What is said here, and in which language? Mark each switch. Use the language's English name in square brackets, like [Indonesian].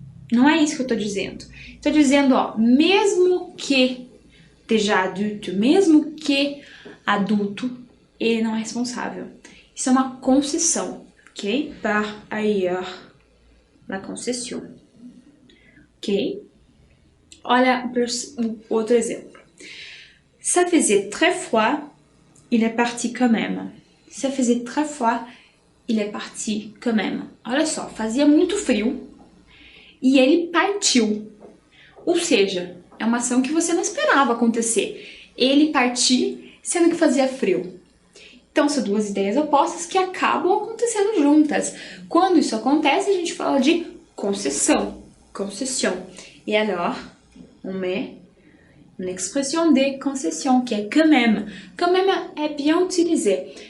[Portuguese] Não é isso que eu tô dizendo. Tô dizendo, ó, mesmo que déjà adulto, mesmo que adulto, ele não é responsável. Isso é uma concessão, ok? [French] Par ailleurs, la concession. Ok? [Portuguese] Olha o outro exemplo. [French] Ça faisait très froid, il est parti quand même. Ça faisait très froid, il est parti quand même. [Portuguese] Olha só, fazia muito frio e ele partiu. Ou seja, é uma ação que você não esperava acontecer. Ele partir, sendo que fazia frio. Então, são duas ideias opostas que acabam acontecendo juntas. Quando isso acontece, a gente fala de concessão. [French] Concession. Et alors, on met une expression de concession qui est quand même. Quand même est bien utilisé.